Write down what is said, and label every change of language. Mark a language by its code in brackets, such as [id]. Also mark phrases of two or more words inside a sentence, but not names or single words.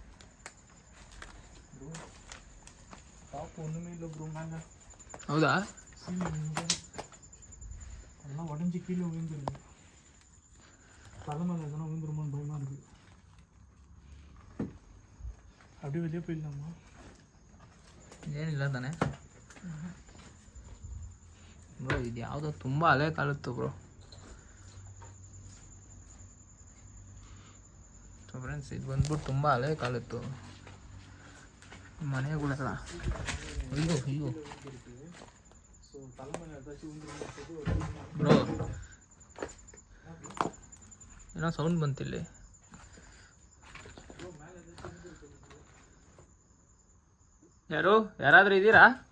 [ta] ஒன்றுமே இல்லை ப்ரோ. மேலே [kn] ಹೌದಾ? [ta] எல்லாம் உடஞ்சி கீழே விழுந்துருக்கு. தலைமையில் எதனா விழுந்துருமோன்னு பயமாக இருக்குது. அப்படியே வெளியே போயிடலாமா? [kn] ಏನಿಲ್ಲ ತಾನೆ ಬ್ರೋ. ಇದು ಯಾವುದೋ ತುಂಬ ಹಳೆ ಕಾಲತ್ತು ಬ್ರೋ. [en] so friends, [kn] ಇದು ಬಂದ್ಬಿಟ್ಟು ತುಂಬ ಹಳೆ ಕಾಲತ್ತು ಮನೆಗಳೆಲ್ಲ. ಅಯ್ಯೋ ಅಯ್ಯೋ [ta] ஸோ தலைமையில் ஏதாச்சும் விழுந்துருமோ [kn] ಬ್ರೋ, ಏನೋ ಸೌಂಡ್ ಬಂತಿಲ್ಲಿ. ಯಾರಾದರೂ ಇದ್ದೀರಾ?